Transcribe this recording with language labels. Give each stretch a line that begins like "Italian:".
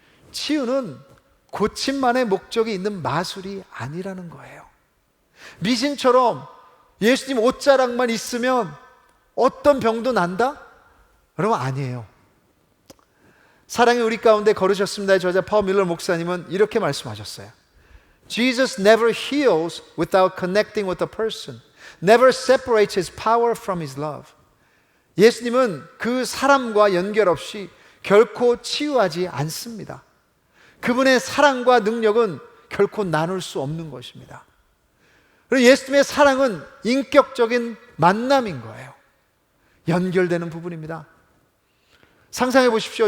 Korean: 치유는 고침만의 목적이 있는 마술이 아니라는 거예요. 미신처럼 예수님 옷자락만 있으면 어떤 병도 난다? 여러분, 아니에요. 사랑이 우리 가운데 거르셨습니다의 저자 파울 밀러 목사님은 이렇게 말씀하셨어요.
English: Jesus never heals without connecting with a person. Never separates his power from his love.
Korean: 예수님은 그 사람과 연결 없이 결코 치유하지 않습니다. 그분의 사랑과 능력은 결코 나눌 수 없는 것입니다. 그리고 예수님의 사랑은 인격적인 만남인 거예요. 연결되는 부분입니다. 상상해 보십시오.